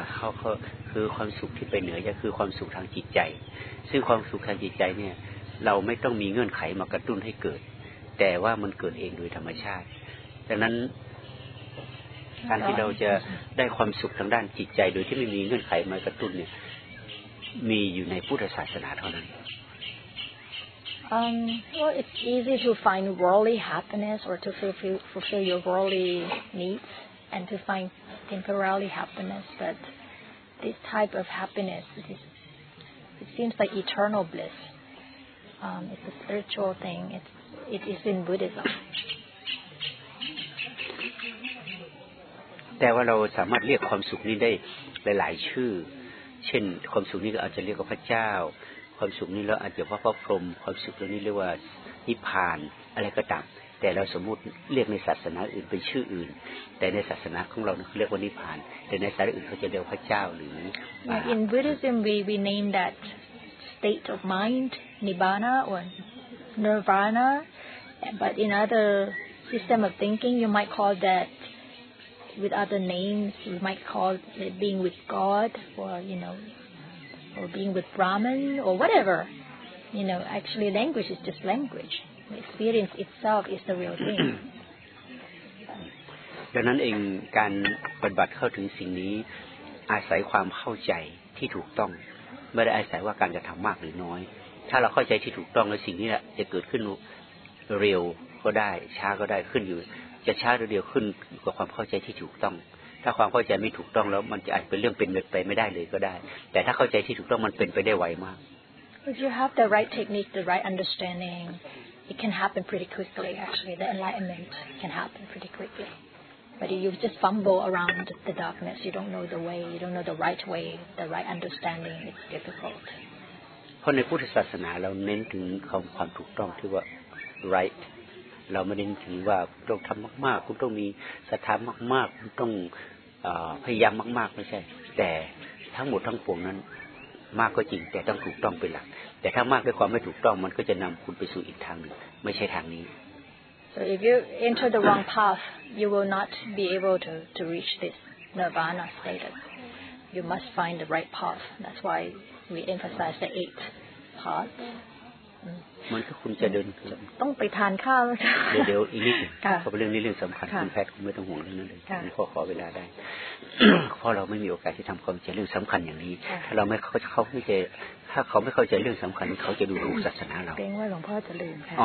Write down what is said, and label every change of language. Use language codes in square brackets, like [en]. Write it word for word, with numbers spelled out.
[th] เขาคือความสุขที่ไปเหนือจะคือความสุขทางจิตใจซึ่งความสุขทางจิตใจเนี่ยเราไม่ต้องมีเงื่อนไขมากระตุ้นให้เกิดแต่ว่ามันเกิดเองโดยธรรมชาติดังนั้นการที่เราจะได้ความสุขทางด้านจิตใจโดยที่ไม่มีเงื่อนไขมากระตุ้นเนี่ยมีอยู่ในพุทธศาสนาเท่านั้น [en] um, Well, it's easy to find worldly happiness or to fulfill, fulfill your worldly needs and to find temporary happiness, but this type of happiness, it, is, it seems like eternal bliss. Um, it's a spiritual thing. It's, it is in Buddhism. [th] แต่ว่าเราสามารถเรียกความสุขนี้ได้หลายๆชื่อเช่นความสุขนี้เราอาจจะเรียกว่าพระเจ้าความสุขนี้เราอาจจะเรียกว่าพระพรหมความสุขตัวนี้เรียกว่านิพพานอะไรก็ตามแต่เราสมมุติเรียกในศาสนาอื่นเป็นชื่ออื่นแต่ในศาสนาของเราเรียกว่านิพพานแต่ในศาสนาอื่นเขาจะเรียกพระเจ้าหรือ [en] yeah, In Buddhism we we name that state of mind nibbana or nirvana but in other system of thinking you might call thatwith other names you might call it being with God or you know or being with Brahman or whatever you know actually language is just language the experience itself is the real thing [th] ดังนั้นเองการปฏิบัติเข้าถึงสิ่งนี้อาศัยความเข้าใจที่ถูกต้องไม่ได้อาศัยว่าการกระทำมากหรือน้อยถ้าเราเข้าใจที่ถูกต้องแล้วสิ่งนี้แหละจะเกิดขึ้นเร็วก็ได้ช้าก็ได้ขึ้นอยู่จะช้าหรือเร็วขึ้นกับความเข้าใจที่ถูกต้องถ้าความเข้าใจไม่ถูกต้องแล้วมันจะอาจเป็นเรื่องเป็นไปไม่ได้เลยก็ได้แต่ถ้าเข้าใจที่ถูกต้องมันเป็นไปได้ไวมาก [en] If you have the right technique, the right understanding, it can happen pretty quickly. Actually, the enlightenment can happen pretty quickly. But if you just fumble around the darkness, you don't know the way, you don't know the right way, the right understanding. It's difficult. [th] เพราะในพุทธศาสนาเราเน้นถึงความถูกต้องที่ว่า rightเราไม่ได้ถือว่าต้องทำมากๆคุณต้องมีศรัทธามากๆคุณต้องเอ่อพยายามมากๆไม่ใช่แต่ทั้งหมดทั้งปวงนั้นมากก็จริงแต่ต้องถูกต้องเป็นหลักแต่ถ้ามากด้วยความไม่ถูกต้องมันก็จะนำคุณไปสู่อีกทางนึงไม่ใช่ทางนี้ [en] So if you enter the wrong path you will not be able to to reach this nirvana status you must find the right path that's why we emphasize the eight paths [th] มันก็คุณจะเดิน ต้องไปทานข้าว เดี๋ยวๆอีกนิดเพราะเรื่องนี้เรื่องสำคัญคุณแพทย์คุณไม่ต้องห่วงเรื่องนั้นเลยผมขอขอเวลาได้เพราะเราไม่มีโอกาสที่ทำความเข้าใจเรื่องสำคัญอย่างนี้ถ้าเราไม่เขาเขาไม่จะถ้าเขาไม่เข้าใจเรื่องสำคัญเขาจะดูถูกศาสนาเรา เกรงว่าหลวงพ่อจะลืมค่ะ